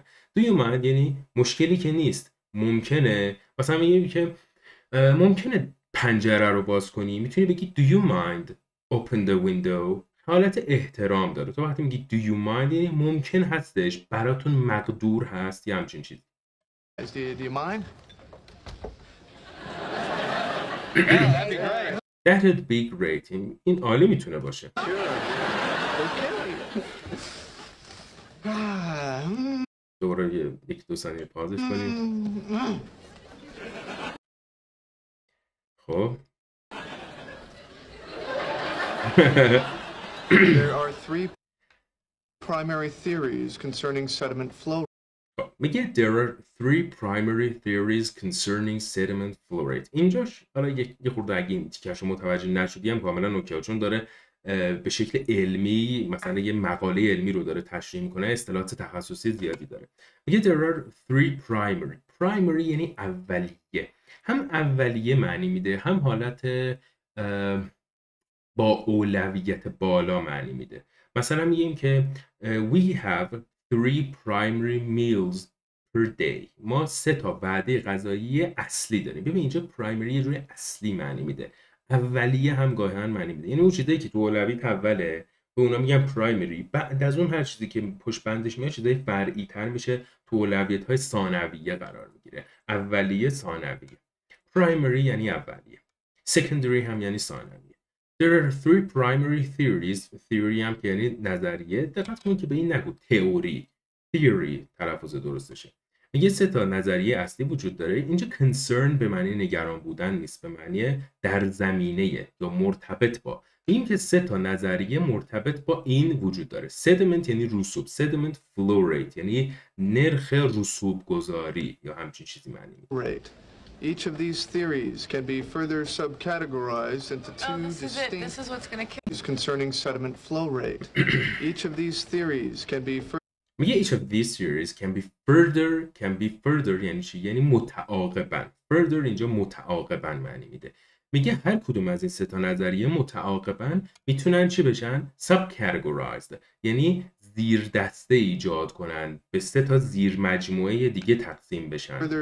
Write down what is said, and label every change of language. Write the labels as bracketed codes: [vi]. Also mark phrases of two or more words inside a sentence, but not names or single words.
[en] do you mind [fa] یعنی مشکلی که نیست، ممکنه. مثلا میگه که ممکنه پنجره رو باز کنی، میتونی بگی [en] do you mind open the window. [fa] حالت احترام داره. تو وقتی میگی [en] do you mind [fa] یعنی ممکن هستش، براتون مقدور هست یا همچین چیز. [en] Do you mind? Yeah, that'd be great. That'd be great. [fa] این عالی میتونه باشه. [en] Sure. Okay. [fa] دوباره یک دو ثانیه پازش کنیم. خب [en] There are three primary theories concerning sediment flow. میگه there are three primary theories concerning sediment flow rate. [fa] اینجاش حالا یه خورده اگه این تیکش رو متوجه نشدی هم کاملا اوکی، چون داره به شکل علمی مثلا یه مقاله علمی رو داره تشریح میکنه، اصطلاحات تخصصی زیادی داره. میگه [en] there are three primary [fa] یعنی اولیه، هم اولیه معنی میده هم حالت با اولویت بالا معنی میده. مثلا میگیم که [en] we have 3 primary meals per day. [fa] ما 3 تا وعده غذایی اصلی داریم. ببین اینجا پرایمری یه جوری اصلی معنی میده، اولیه هم گاهن معنی میده. یعنی اون چیزایی که تو اولویت اوله به اونا میگن پرایمری، بعد از اون هر چیزی که پشت بندش میاد چیزای فرعی تر میشه، تو اولویت های ثانویه قرار میگیره. اولیه، ثانویه. پرایمری یعنی اولیه، سکندری هم یعنی ثانویه. [en] There are 3 primary theories. [fa] theory هم که یعنی نظریه. دقت کنید که به این نگو تئوری، theory تلفظ درستشه. میگه 3 تا نظریه اصلی وجود داره. اینجا concern به معنی نگران بودن نیست، به معنی در زمینه یا مرتبط با. این که 3 تا نظریه مرتبط با این وجود داره. sediment یعنی رسوب، [en] sediment flow rate [fa] یعنی نرخ رسوب گذاری یا همچین چیزی معنی میده. [en] Each of these theories can be further subcategorized into two distinct This is what's going to kill concerning sediment flow rate. Each of these theories can be میگه each of these theories can be further [fa] یعنی چی؟ یعنی متعاقباً. further اینجا متعاقباً معنی میده. میگه هر کدوم از این 3 تا نظریه متعاقباً میتونن چی بشن؟ subcategorized یعنی زیر دسته ایجاد کنن، به 3 تا زیر مجموعه دیگه تقسیم بشن.